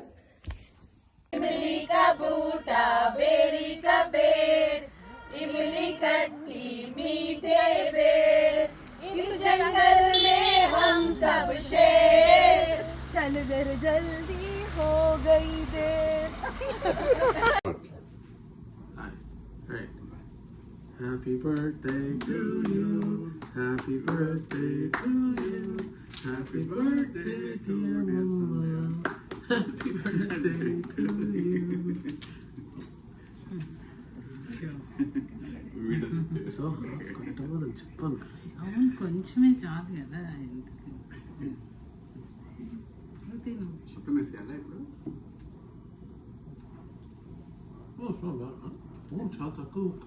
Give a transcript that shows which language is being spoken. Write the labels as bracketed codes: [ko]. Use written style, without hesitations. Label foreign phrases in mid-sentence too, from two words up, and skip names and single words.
[hi] इमली का बूटा बेरी का पेड़, इमली खट्टी मीठे बेर, इस जंगल में हम सब शेर, चल दर जल्दी हो गई देर. [en] Happy birthday to you, happy birthday to you, happy birthday dear mama, happy birthday to you. [te] సో కట్టమని చెప్పాను. అవును కొంచెమే చాలు కదా ఎందుకు తిను. సుఖమేసేయాలా ఇప్పుడు? చాలా తక్కువ